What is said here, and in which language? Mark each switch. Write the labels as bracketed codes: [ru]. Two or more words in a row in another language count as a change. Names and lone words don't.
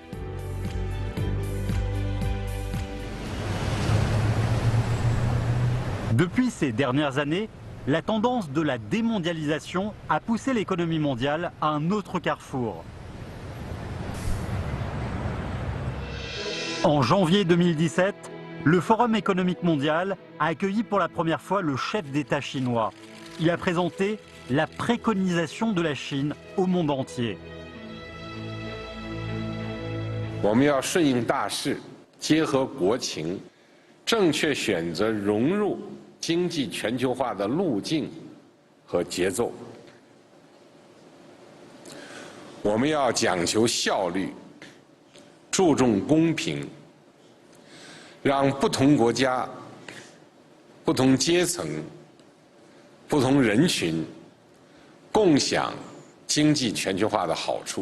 [fr] Depuis ces dernières années, la tendance de la démondialisation a poussé l'économie mondiale à un autre carrefour. En janvier 2017, le Forum économique mondial a accueilli pour la première fois le chef d'État chinois. Il a présenté la préconisation de la Chine au monde entier. [zh] 我们要顺应大势，结合国情，正确选择融入经济全球化的路径和节奏。我们要讲求效率，注重公平，让不同国家、不同阶层、不同人群共享经济全球化的好处。